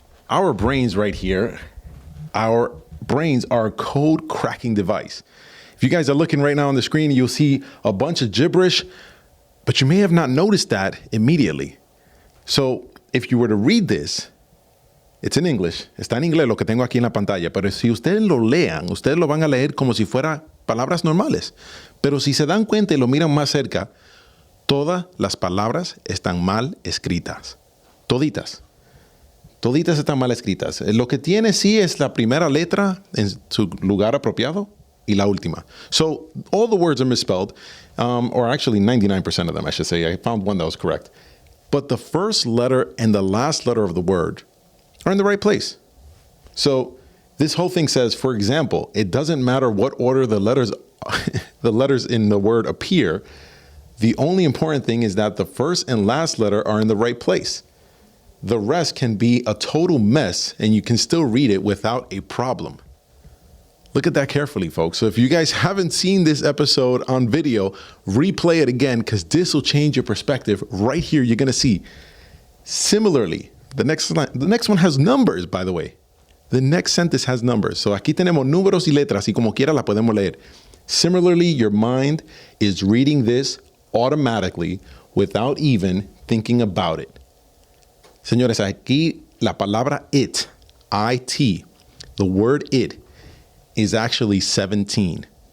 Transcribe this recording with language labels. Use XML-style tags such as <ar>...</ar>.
<en>Our brains right here, our brains are a code cracking device. If you guys are looking right now on the screen, you'll see a bunch of gibberish, but you may have not noticed that immediately. So if you were to read this, it's in English.</en> <es>Está en inglés lo que tengo aquí en la pantalla, pero si ustedes lo lean, ustedes lo van a leer como si fuera palabras normales. Pero si se dan cuenta y lo miran más cerca, todas las palabras están mal escritas. Toditas. Toditas están mal escritas. Lo que tiene sí es la primera letra en su lugar apropiado y la última.</es> <en>So all the words are misspelled, or actually 99% of them, I should say. I found one that was correct. But the first letter and the last letter of the word are in the right place. So this whole thing says, for example, it doesn't matter what order the letters in the word appear. The only important thing is that the first and last letter are in the right place. The rest can be a total mess and you can still read it without a problem. Look at that carefully, folks. So if you guys haven't seen this episode on video, replay it again because this will change your perspective. Right here, you're going to see. Similarly, the next one has numbers, by the way. The next sentence has numbers.</en> <es>So aquí tenemos números y letras y como quiera la podemos leer.</es> <en>Similarly, your mind is reading this automatically without even thinking about it.</en> <es>Señores, aquí la palabra it, I-T,</es> <en>the word it,</en> <es>is actually 17.</es>